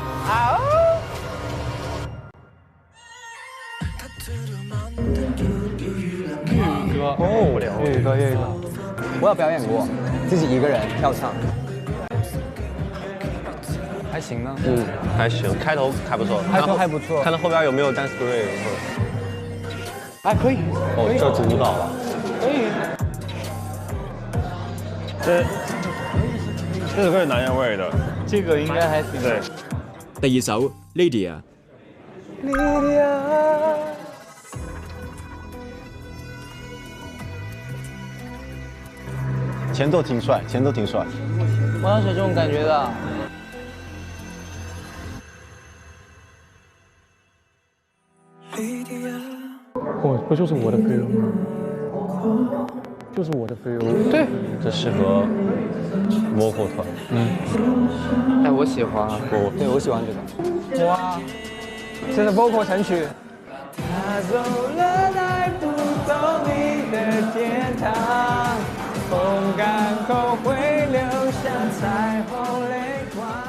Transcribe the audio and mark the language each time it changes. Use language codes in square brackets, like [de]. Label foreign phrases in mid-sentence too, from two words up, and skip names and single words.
[zh] 粤语歌，我有表演過，自己一個人跳唱，還行呢。還行，開頭還不錯，開頭還不錯，看到後邊有沒有 [en] dance break。 [zh] 哎，可以。哦，這是舞蹈了。可以。這首歌是男人味的，這個應該還行。對。第二首 Lydia。前奏挺帥，前奏挺帥。我想選這種感覺的。哦，不就是我的 feel 嗎？就是我的 feel。對，這適合 vocal 團。哎，我喜歡。對，我喜歡這個。哇，現在 vocal 神曲。他走了，帶不走你的天堂，風乾後會留下彩虹淚光。